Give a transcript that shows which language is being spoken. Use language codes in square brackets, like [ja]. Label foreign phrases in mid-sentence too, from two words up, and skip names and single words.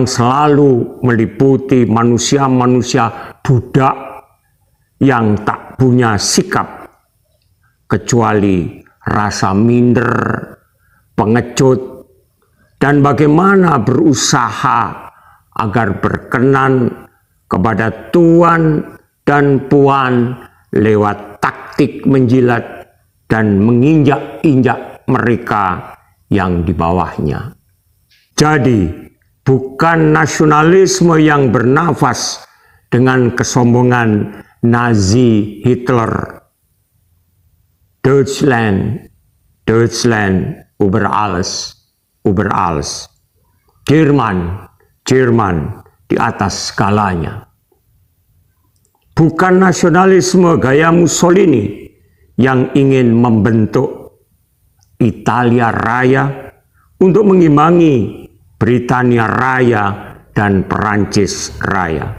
[id] selalu meliputi manusia-manusia budak yang tak punya sikap kecuali rasa minder, pengecut, dan bagaimana berusaha agar berkenan kepada tuan dan puan lewat taktik menjilat dan menginjak-injak mereka yang di bawahnya. Jadi, bukan nasionalisme yang bernafas dengan kesombongan Nazi Hitler. [de] Deutschland, Deutschland über alles, über alles. [id] Jerman, Jerman di atas segalanya. Bukan nasionalisme gaya Mussolini yang ingin membentuk Italia Raya untuk mengimbangi Britania Raya dan Perancis Raya.